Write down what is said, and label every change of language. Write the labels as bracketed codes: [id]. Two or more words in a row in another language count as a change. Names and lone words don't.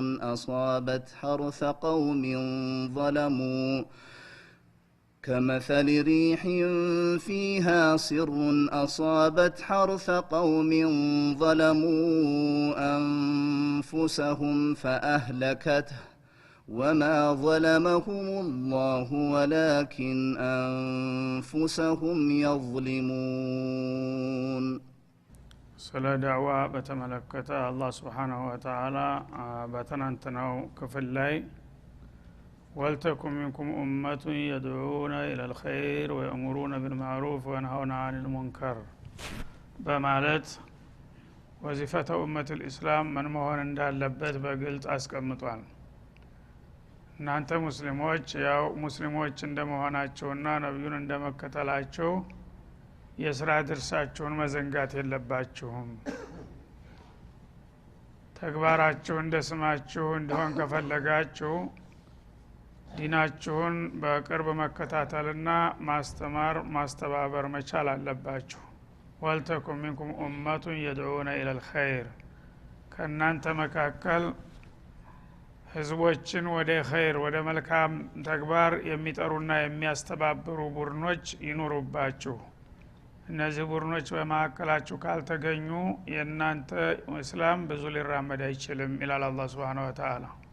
[ar] أصابت حرث قوم ظلموا أنفسهم فأهلكته وما ظلمهم الله ولكن أنفسهم يظلمون. [am] ስለ ዳዕዋ በተመለከተ አላህ [ar] سبحانه وتعالى [am] በተናንተናው ክፍል ላይ [ar] ولتكن منكم أمة يدعون إلى الخير ويأمرون بالمعروف وينهون عن المنكر [am] በማለት [ar] وظيفة أمة الإسلام [am] ምን መሆን እንዳለበት በግልጽ አስቀምጧል። እናንተ ሙስሊሞች ያው ሙስሊሞች እንደመሆናቸውና ነብዩን እንደመከተላቸው የሥራ ድርሻቸውን መዘንጋት የለባችሁም። ተግባራችሁ እንደስማችሁ እንደሆን ከፈለጋችሁ ዲናችሁን በቅርብ መከታተልና ማስተማር ማስተባበር መቻል አለባችሁ። [ar] ولتكن منكم أمة يدعون إلى الخير [am] ከናንተ መካከል ህዝቦችን ወደ ኸይር ወደ መልካም ተግባር የሚጠሩና የሚያስተባብሩ ቡድኖች ይኑሩባችሁ። እነዚህ ቡድኖች በማከላችሁ ካልተገኙ የናንተ እስላም ብዙ ሊራመድ አይችልም ይላል አላህ [ar] سبحانه وتعالى።